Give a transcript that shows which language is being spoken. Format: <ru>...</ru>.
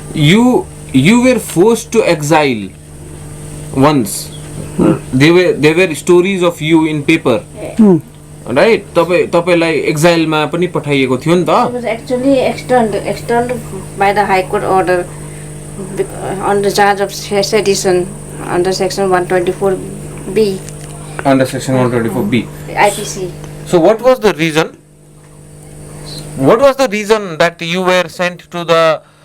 <en>You were forced to exile once. There were stories of you in paper. Right?</en> <ne>तपाईलाई exile मा पनि पठाइएको थियो नि त?</ne> <en>It was actually externed by the High Court order on the charge of sedition under section 124B. Under section 124B. IPC. So what was the reason? What was the reason that you were sent to the?</en>